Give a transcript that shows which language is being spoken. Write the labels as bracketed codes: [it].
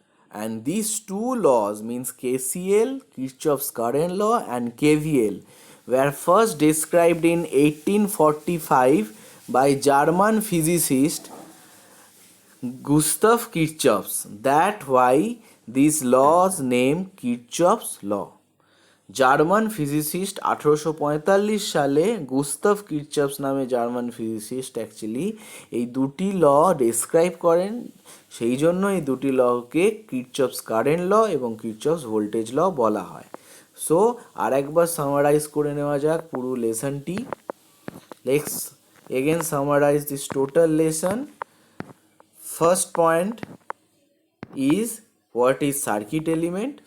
[en] And these two laws means KCL, Kirchhoff's current law, and KVL were first described in 1845 by German physicist Gustav Kirchhoff. That why these laws named Kirchhoff's law. [bn] German physicist 1845 সালে Gustave কির্চফস নামে German physicist actually এই দুটি ল describe করেন, সেই জন্য এই দুটি লকে কির্চফস কারেন্ট ল এবং কির্চফস ভোল্টেজ ল বলা হয়। সো আর একবার সামারাইজ করে নেওয়া যাক পুরো লেসনটি। [en] Let's again summarize this total lesson. First point is what is circuit element.